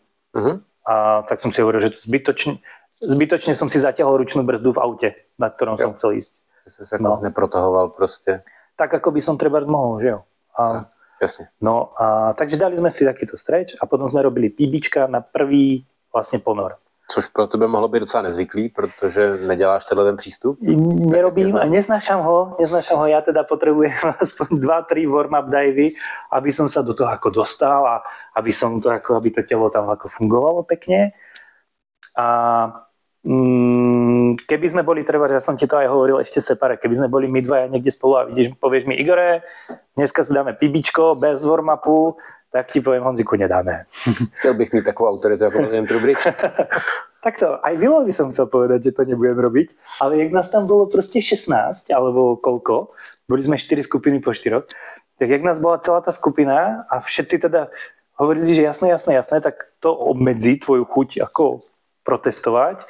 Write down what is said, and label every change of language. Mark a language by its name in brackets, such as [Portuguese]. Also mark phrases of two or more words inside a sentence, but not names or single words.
[Slovak] A tak som si hovoril, že zbytočne som si zatiahol ručnú brzdu v aute, na ktorom som chcel ísť. Že si sa neprotahoval proste. Tak, ako by som treba mohol, že jo. Jasne. No a takže dali sme si takýto stretch a potom sme robili PBčka na prvý vlastne ponor. [Czech] Což pro tebe mohlo být docela nezvyklý, protože neděláš tenhle ten přístup? [Slovak] Nerobím a neznášam ho. Ja teda potrebujem aspoň 2-3 [English] warm-up divey, [Slovak] aby som sa do toho ako dostal a aby to telo tam ako fungovalo pekne. A keby sme boli, ja som ti to aj hovoril ešte separé, keby sme boli my dvaja niekde spolu a povieš mi, Igore, dneska si dáme PBčko bez warm-upu, tak ti poviem, Honziku, nedáme. [Czech] Chtěl bych mít takovou autoritu, [Slovak] ako poviem Trubrič. Takto, aj Vilo by som chcel povedať, že to nebudem robiť, ale jak nás tam bolo proste 16, alebo koľko, boli sme 4 skupiny po 4, tak jak nás bola celá tá skupina a všetci teda hovorili, že jasné, tak to obmedzí tvoju chuť ako protestovať.